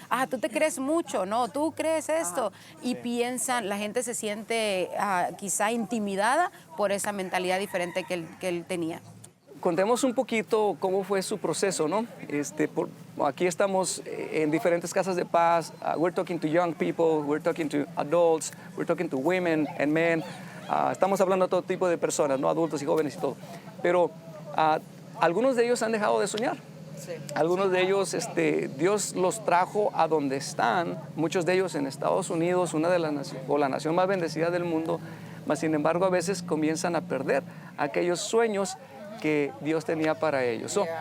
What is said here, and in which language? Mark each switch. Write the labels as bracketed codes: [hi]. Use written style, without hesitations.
[es] Ah, tú te crees mucho, no, tú crees esto. Y piensan, la gente se siente quizá intimidada por esa mentalidad diferente que él tenía. Contemos un poquito cómo fue su proceso, ¿no? Aquí estamos en diferentes casas de paz. [en] We're talking to young people, we're talking to adults, we're talking to women and men. [es] Estamos hablando a todo tipo de personas, ¿no? Adultos y jóvenes y todo. Pero algunos de ellos han dejado de soñar. Sí. Algunos de ellos, Dios los trajo a donde están, muchos de ellos en Estados Unidos, una de las la nación más bendecida del mundo, mas sin embargo a veces comienzan a perder aquellos sueños que Dios tenía para ellos.